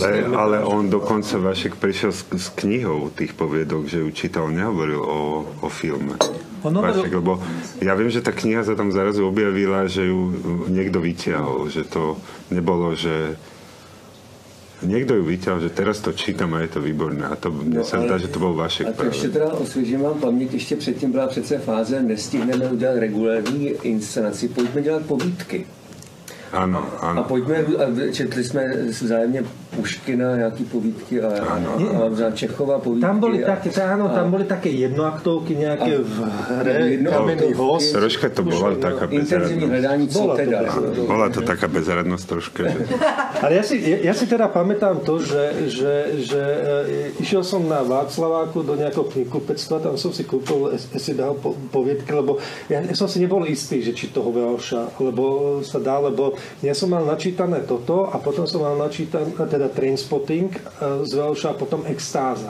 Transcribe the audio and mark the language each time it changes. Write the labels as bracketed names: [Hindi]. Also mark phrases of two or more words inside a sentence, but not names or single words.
[Slovak] ale on dokonca Vašek prišiel s knihou tých poviedok, že ju čítal, nehovoril o filme. Vašek, lebo ja viem, že tá kniha sa tam zrazu objavila, že ju niekto vyťahol, že to nebolo, že niekto ju vyťahol, že teraz to čítam a je to výborné. A to mne sa zdá, že to bol Vašek. [Czech] A to ještě teda osvěžím vám paměť, ještě předtím byla přece fáze, nestihneme udělat regulární inscenaci, pojďme dělat povídky. [Slovak] Áno. [Czech] A četli jsme vzájemně Puškina, nějaký povídky a Čechova povídky. [Slovak] Tam boli také jednoaktovky, nejaké v hre, Kamenný host. Troška to bola taká bezradnosť. [Czech] Intenzívní hledání, co teda. [Slovak] Bola to taká bezradnosť troška. Ale ja si teda pamätám to, že išiel som na Václaváku do nejakého knihkupectva, tam som si kúpil dal poviedky, lebo ja som si nebol istý, že či toho Velša, lebo sa dá, lebo ja som mal načítané toto a potom som mal načítané teda Trainspotting z Velša a potom Extáza.